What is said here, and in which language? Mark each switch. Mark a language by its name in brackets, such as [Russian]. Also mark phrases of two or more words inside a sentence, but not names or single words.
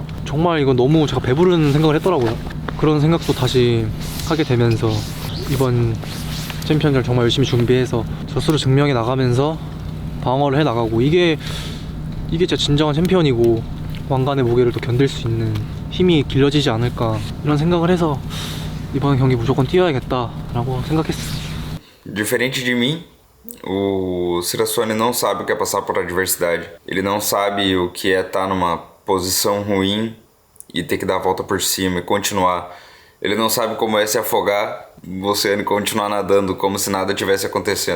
[Korean] 정말 이건 너무 제가 배부른 생각을 했더라고요. 그런 생각도 다시 하게 되면서 이번 챔피언전을 정말 열심히 준비해서 스스로 증명해 나가면서 방어를 해 나가고 이게 진짜 진정한 챔피언이고 왕관의 무게를 또 견딜 수 있는 힘이 길러지지 않을까 이런 생각을 해서 이번 경기 무조건 뛰어야겠다라고 생각했어요. [Portuguese] Diferente de mim, o Sirassone não sabe o que é passar por adversidade. Ele não sabe o que é estar numa posição ruim e ter que dar a volta por cima e continuar. Ele não sabe como é se afogar no oceano e continuar nadando como se nada tivesse acontecendo.